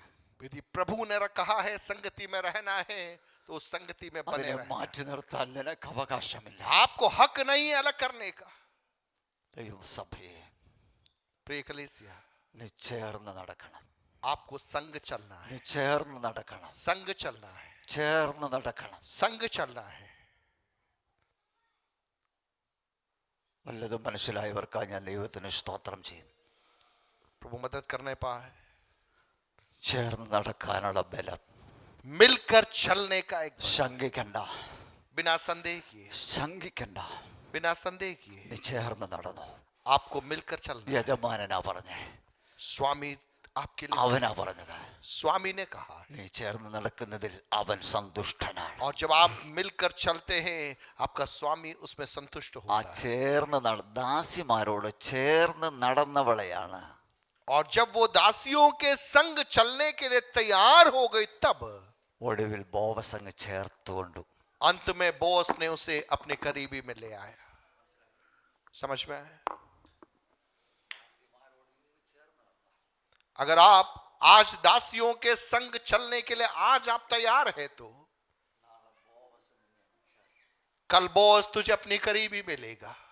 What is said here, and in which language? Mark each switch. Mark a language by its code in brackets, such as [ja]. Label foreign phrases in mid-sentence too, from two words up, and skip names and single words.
[hi] यदि प्रभु ने कहा है संगति में रहना है तो उस संगति में बने [ml] അതിനെ [hi] रहना। [ml] മാറ്റി നിർത്താൻ നിനക്ക് അവകാശമില്ല. [hi] आपको हक नहीं है अलग करने का। [ml] ദൈവസഭയെ [hi] प्रिय कलीसिया [ml] നീ ചേർന്ന് നടക്കണം. [hi] आपको संग चलना है। [ml] നീ ചേർന്ന് നടക്കണം. [hi] संग चलना है। [ml] ചേർന്ന് നടക്കണം. [hi] संग चलना है। [ml] വല്ലതും മനസ്സിലായവർക്കായി ഞാൻ ദൈവത്തിന് സ്തോത്രം ചെയ്യുന്നു. [hi] प्रभु मदद करने पाए। [ml] ചേർന്ന് നടക്കാനുള്ള ബലം [hi] मिलकर चलने का एक [ml] ശങ്കിക്കണ്ട. [hi] बिना संदेह किए। [ml] ശങ്കിക്കണ്ട. [hi] बिना संदेह किए [ml] നീ ചേർന്ന് നടന്നു. [hi] आपको मिलकर चलना। [ml] യജമാനനാ പറഞ്ഞേ, [hi] स्वामी आपके लिए, [ml] അവനാ പറഞ്ഞത്. [hi] स्वामी ने कहा। [ml] നീ ചേർന്ന് നടക്കുന്നതിൽ അവൻ സന്തുഷ്ടനാണ്. [hi] और जब आप मिलकर चलते हैं आपका स्वामी उसमें संतुष्ट ആ होता है। [ml] ചേർന്ന് ദാസിമാരോട് ചേർന്ന് നടന്നവളെയാണ് [hi] और जब वो दासियों के संग चलने के लिए तैयार हो गई तब [ml] ഒടുവിൽ ബോവസങ്ങ് ചേർത്തുകൊണ്ടു. [hi] अंत में बॉस ने उसे अपने करीबी में ले आया। समझ में आया? अगर आप आज दासियों के संग चलने के लिए आज आप तैयार है तो कल बॉस तुझे अपनी करीबी में लेगा।